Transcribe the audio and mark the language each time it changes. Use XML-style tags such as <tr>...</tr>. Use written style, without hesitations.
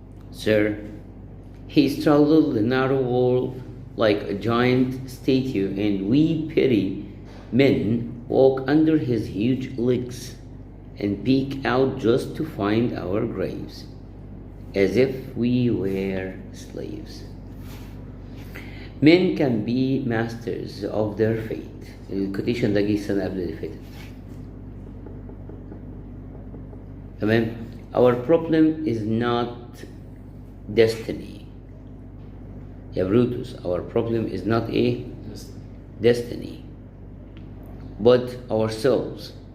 <en>Sir, he straddled the narrow wall like a giant statue, and we petty men walk under his huge legs and peek out just to find our graves, as if we were slaves. Men can be masters of their fate.</en> <ar>الكوتيشن ده جه السنة قبل اللي فاتت.</ar> <en>تمام؟ Our problem is not destiny. يا Brutus, our problem is not a destiny, but ourselves.</en>